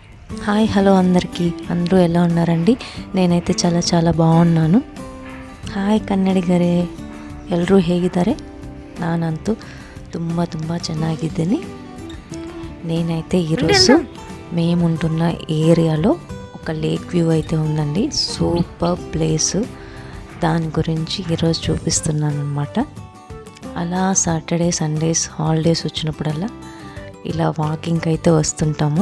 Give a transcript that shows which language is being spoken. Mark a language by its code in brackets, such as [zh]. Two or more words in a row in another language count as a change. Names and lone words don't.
[te] హాయ్ హలో అందరిಕీ, అందరూ ఎలా ఉన్నారండి? నేనైతే చాలా బాగున్నాను. [kn] ಹಾಯ್ ಕನ್ನಡಿಗರೇ, ಎಲ್ಲರೂ ಹೇಗಿದ್ದಾರೆ? ನಾನಂತೂ ತುಂಬ ಚೆನ್ನಾಗಿದ್ದೀನಿ. [te] నేనైతే ఈరోజు మేముంటున్న ఏరియాలో ఒక [en] lake view [te] అయితే ఉందండి. [en] super place. [te] దాని గురించి ఈరోజు చూపిస్తున్నాను అనమాట. అలా [en] Saturday Sundays holidays [te] వచ్చినప్పుడల్లా ఇలా వాకింగ్కి అయితే వస్తుంటాము.